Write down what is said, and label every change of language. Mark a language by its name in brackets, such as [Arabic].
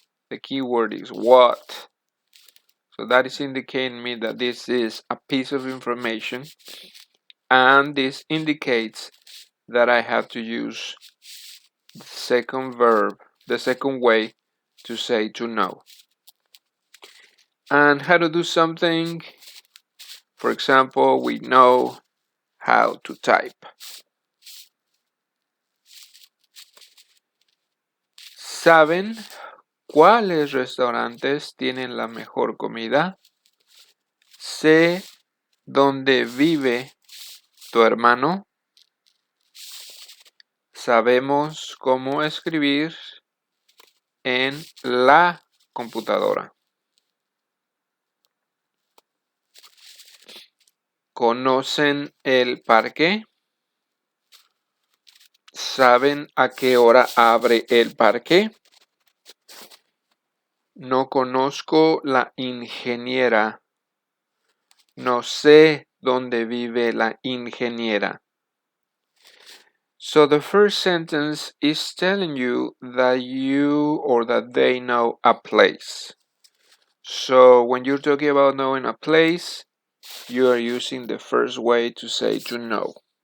[English] The key word is what. So that is indicating me that this is a piece of information, and this indicates that I have to use second verb, the second way to say to know. And how to do something. For example, we know how to type. [Spanish] ¿Saben cuáles restaurantes tienen la mejor comida? Sé dónde vive tu hermano. Sabemos cómo escribir en la computadora. ¿Conocen el parque? ¿Saben a qué hora abre el parque? No conozco la ingeniera. No sé dónde vive la ingeniera. [English] So the first sentence is telling you that you or that they know a place. So when you're talking about knowing a place, you are using the first way to say to know.